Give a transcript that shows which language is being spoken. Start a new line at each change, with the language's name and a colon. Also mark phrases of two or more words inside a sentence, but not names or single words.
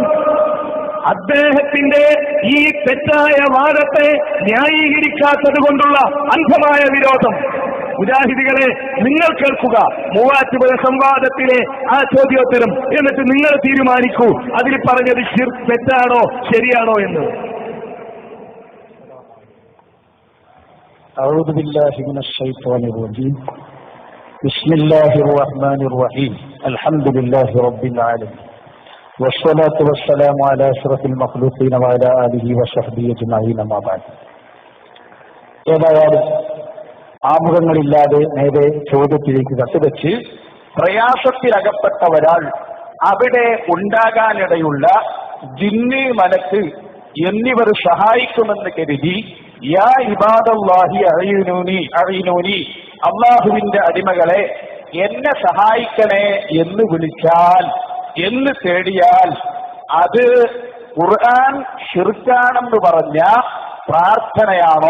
Malayalam: അദ്ദേഹത്തിന്റെ ഈ തെറ്റായ വാദത്തെ ന്യായീകരിക്കാത്തത് കൊണ്ടുള്ള അന്ധമായ വിരോധം. മുജാഹിദികളെ, നിങ്ങൾ കേൾക്കുക മൂവാറ്റുപുഴ സംവാദത്തിലെ ആ ചോദ്യോത്തരം, എന്നിട്ട് നിങ്ങൾ തീരുമാനിക്കൂ അതിൽ പറഞ്ഞത് ശിർക്ക് തെറ്റാണോ ശരിയാണോ എന്ന്.
Arabic: أعوذ بالله من الشيطان الرجيم بسم الله الرحمن الرحيم الحمد لله رب العالمين والصلاة والسلام على أشرف المخلوقين وعلى آله وصحبه أجمعين أما بعد.
Malayalam: ഏതായാലും ആമുഖങ്ങളില്ലാതെ നേരെ ചോദ്യത്തിലേക്ക് കത്തുവെച്ച് പ്രയാസത്തിലകപ്പെട്ട ഒരാൾ അവിടെ ഉണ്ടാകാനിടയുള്ള ജിന്ന്, മലക്ക് എന്നിവർ സഹായിക്കുമെന്ന് കരുതി
Arabic: يا عباد الله أعينوني
Malayalam: അല്ലാഹുവിന്റെ അടിമകളെ എന്നെ സഹായിക്കണേ എന്ന് വിളിച്ചാൽ, എന്ന് തേടിയാൽ അത് ഖുർആൻ ശിർക്കാണെന്ന് പറഞ്ഞ പ്രാർത്ഥനയാണോ?